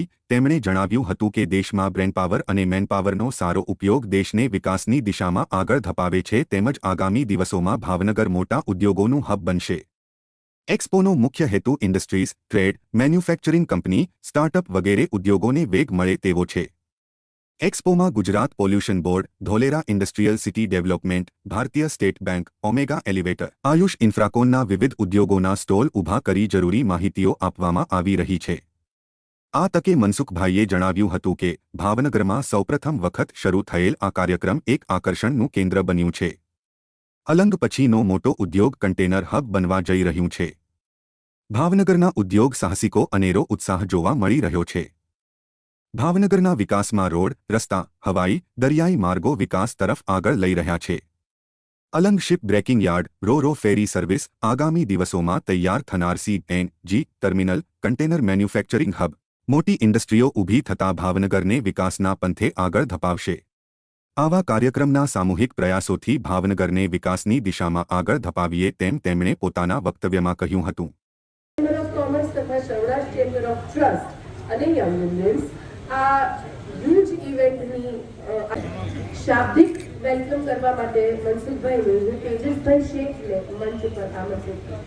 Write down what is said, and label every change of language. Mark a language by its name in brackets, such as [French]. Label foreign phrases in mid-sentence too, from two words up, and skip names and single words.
[Gujarati] તેમણે જણાવ્યું હતું કે દેશમાં બ્રેનપાવર અને મેનપાવરનો સારો ઉપયોગ દેશને વિકાસની દિશામાં આગળ ધપાવે છે તેમજ આગામી દિવસોમાં ભાવનગર મોટા ઉદ્યોગોનું હબ બનશે। એક્સપોનો મુખ્ય હેતુ ઇન્ડસ્ટ્રીઝ, ટ્રેડ, [English] manufacturing company, [Gujarati] સ્ટાર્ટઅપ વગેરે ઉદ્યોગોને વેગ મળે તેવો છે। એક્સપોમાં ગુજરાત પોલ્યુશન બોર્ડ, ધોલેરા ઇન્ડસ્ટ્રિયલ સિટી ડેવલપમેન્ટ, ભારતીય સ્ટેટ બેંક, ઓમેગા એલિવેટર, આયુષ ઇન્ફ્રાકોનના વિવિધ ઉદ્યોગોના સ્ટોલ ઊભા કરી જરૂરી માહિતીઓ આપવામાં આવી રહી છે। આ તકે મનસુખભાઈએ જણાવ્યું હતું કે ભાવનગરમાં સૌપ્રથમ વખત શરૂ થયેલ આ કાર્યક્રમ એક આકર્ષણનું કેન્દ્ર બન્યું છે। અલંગ પછીનો મોટો ઉદ્યોગ કંટેનર હબ બનવા જઈ રહ્યું છે। ભાવનગરના ઉદ્યોગ સાહસિકો અનેરો ઉત્સાહ જોવા મળી રહ્યો છે। ભાવનગરના વિકાસમાં રોડ, રસ્તા, હવાઈ, દરિયાઈ માર્ગો વિકાસ તરફ આગળ લઈ રહ્યા છે। અલંગ શિપ બ્રેકિંગ યાર્ડ, [English] Ro ferry service, [Gujarati] આગામી દિવસોમાં તૈયાર થનાર CNG ટર્મિનલ, [English] container manufacturing hub, [Gujarati] મોટી ઇન્ડસ્ટ્રીઓ ઊભી થતા ભાવનગરને વિકાસના પંથે આગળ ધપાવશે। આવા કાર્યક્રમના સામૂહિક પ્રયાસોથી ભાવનગરને વિકાસની દિશામાં આગળ ધપાવીએ તેમ તેમણે પોતાના વક્તવ્યમાં કહ્યું હતું। આ હ્યૂજ ઇવેંટની શાબ્દિક વેલકમ કરવા માટે મનસુખભાઈ તેજસભાઈ શેખને મંચ પર આમંત્રિત